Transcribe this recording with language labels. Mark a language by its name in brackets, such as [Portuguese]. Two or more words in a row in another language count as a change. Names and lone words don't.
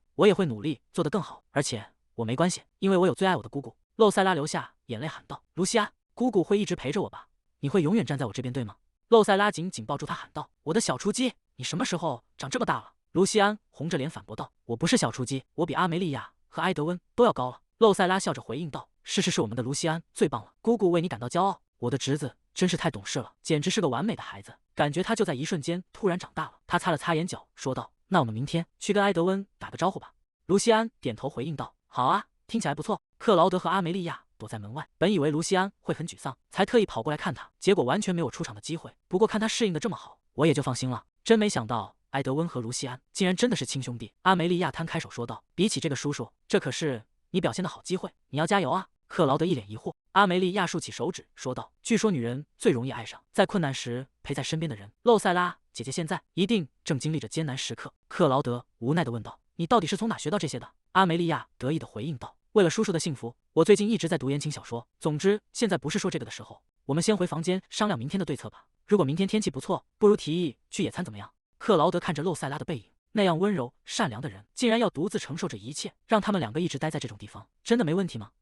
[Chinese] 我也會努力做得更好，而且我沒關係，因為我有最愛我的姑姑。” 露塞拉流下眼淚喊道：“盧西安，姑姑會一直陪着我吧？你會永遠站在我這邊，對嗎？”露塞拉緊緊抱住他喊道：“我的小雛雞，你什麼時候長這麼大了？” 盧西安紅着臉反駁道：“我不是小雛雞，我比阿梅利亞和埃德溫都要高了。” 露塞拉笑着回應道：“是我們的盧西安最棒了，姑姑為你感到驕傲。我的侄子真是太懂事了，簡直是個完美的孩子，感覺他就在一瞬間突然長大了。” 他擦了擦眼角說道：“那我們明天去跟埃德溫打個招呼吧。” 盧西安點頭回應道：“好啊，聽起來不錯。”克勞德和阿梅利亞躲在門外，本以為盧西安會很沮喪，才特意跑過來看他，結果完全沒有出場的機會。不過看他適應的這麼好，我也就放心了。真沒想到埃德溫和盧西安竟然真的是親兄弟。阿梅利亞攤開手說道：“比起這個叔叔，這可是你表現的好機會，你要加油啊！” 克勞德一臉疑惑。阿梅利亞豎起手指說道：“據說女人最容易愛上在困難時陪在身邊的人。露塞拉姐姐現在一定正經歷着艱難時刻。” 克勞德無奈地問道：“你到底是從哪學到這些的？” 阿梅利亞得意地回應道：“為了叔叔的幸福，我最近一直在讀言情小說。總之，現在不是說這個的時候，我們先回房間商量明天的对策吧。如果明天天氣不錯，不如提議去野餐怎麼樣？”克勞德看着露塞拉的背影，那樣溫柔善良的人，竟然要獨自承受着一切，讓他們兩個一直待在這種地方，真的沒問題嗎？